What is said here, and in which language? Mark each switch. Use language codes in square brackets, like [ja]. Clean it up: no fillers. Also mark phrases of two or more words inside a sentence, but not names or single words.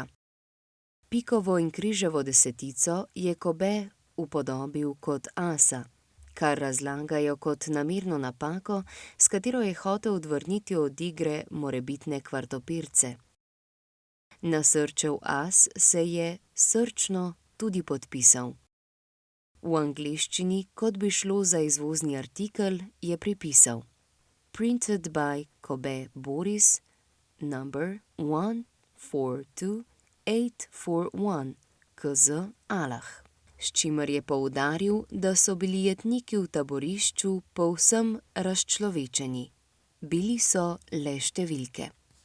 [sl] Pikovo in križevo desetico je Kobe upodobil kot asa, kar razlagajo kot namerno napako, s katero je hotel odvrniti od igre morebitne kvartopirce. Nasrčev as se je srčno tudi podpisal. V angleščini, kot bi šlo za izvozni artikel, je pripisal: [en] Printed by Kobe Boris, number 142841, KZ Alah. [sl] S čimer je poudaril, da so bili jetniki v taborišču povsem razčlovečeni. Bili so le številke.